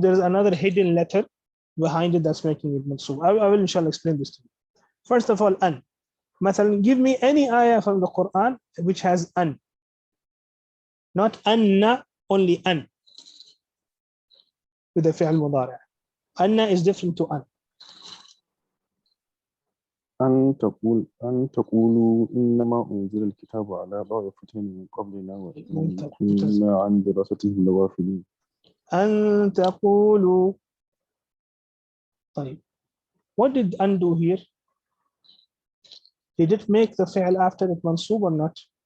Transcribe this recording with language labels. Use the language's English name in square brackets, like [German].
[English] There's another hidden letter behind it that's making it mansoob. I will inshallah explain this to you. First of all, an. مثلا, give me any ayah from the Quran which has an, not anna, only an with the fi'l mudari'. Anna is different to an. [Arabic] أن تقولوا إنما أنزل الكتاب على طائفتين من قبلنا وإن كنا عن دراستهم لغافلين. أن تقولوا. [English] طيب, what did أن do here? Did it make the fi'l after it mansoob or not?